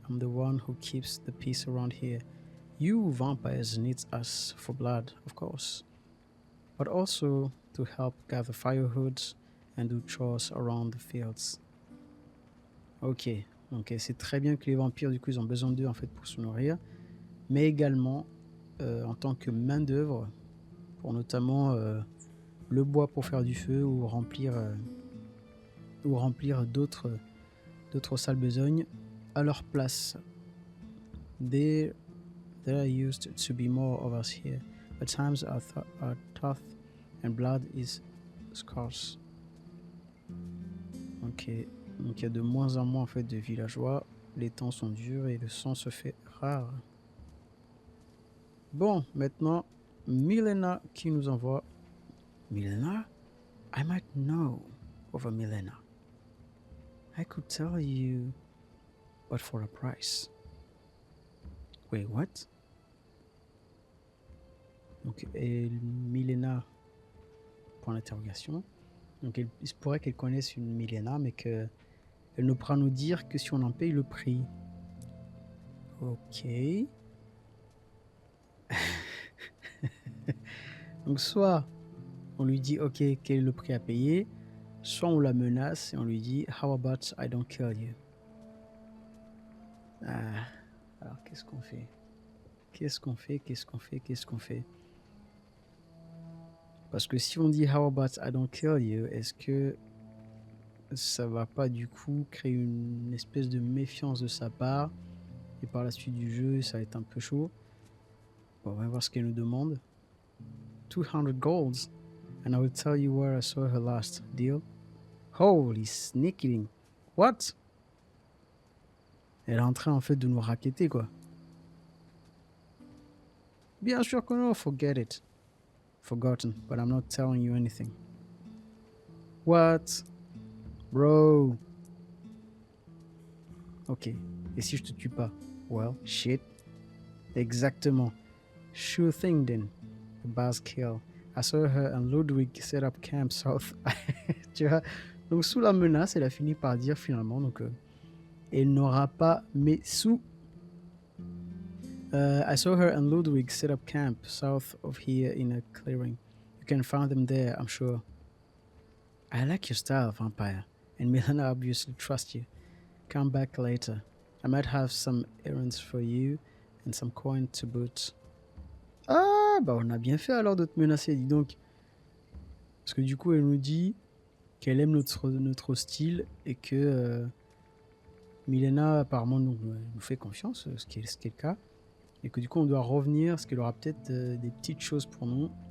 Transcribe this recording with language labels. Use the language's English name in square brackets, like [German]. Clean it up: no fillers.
[English] I'm the one who keeps the peace around here. You vampires need us for blood, of course. But also to help gather firewood and do chores around the fields. [French] Ok, donc c'est très bien que les vampires, du coup, ils ont besoin d'eux en fait pour se nourrir. Mais également en tant que main d'œuvre pour notamment le bois pour faire du feu ou remplir d'autres sales besognes à leur place. [English] There used to be more of us here, but times are tough and blood is scarce. [French] Ok, donc il y a de moins en moins en fait de villageois, les temps sont durs et le sang se fait rare. Bon, maintenant, Milena qui nous envoie. [English] Milena? I might know of a Milena. I could tell you, but for a price. Wait, what? [French] Donc, Milena, point d'interrogation. Donc, il se pourrait qu'elle connaisse une Milena, mais qu'elle ne pourra nous dire que si on en paye le prix. Ok. Donc, soit on lui dit, ok, quel est le prix à payer, soit on la menace et on lui dit, [English] how about I don't kill you? [French] Ah, alors qu'est-ce qu'on fait? Qu'est-ce qu'on fait? Parce que si on dit [English] how about I don't kill you, [French] est-ce que ça va pas du coup créer une espèce de méfiance de sa part et par la suite du jeu ça va être un peu chaud. Bon, on va voir ce qu'elle nous demande. [English] 200 golds and I will tell you where I saw her last. Deal? Holy sneaking. What? [French] Elle est en train en fait de nous racketter quoi. Bien sûr que non, [English] forget it. Forgotten, but I'm not telling you anything. What? Bro. Ok. [French] Et si je te tue pas? [English] Well, shit. [French] Exactement. [English] Sure thing then. The buzzkill. I saw her and Ludwig set up camp south. [French] Tu vois? Donc sous la menace, elle a fini par dire finalement donc elle n'aura pas mes sous. [English] I saw her and Ludwig set up camp south of here in a clearing. You can find them there, I'm sure. I like your style, vampire, and Milena obviously trusts you. Come back later. I might have some errands for you and some coin to boot. [French] Ah, bah on a bien fait alors de te menacer, dis donc. Parce que du coup, elle nous dit qu'elle aime notre style et que Milena apparemment nous fait confiance, ce qui est le cas. Et que du coup, on doit revenir, parce qu'elle aura peut-être des petites choses pour nous.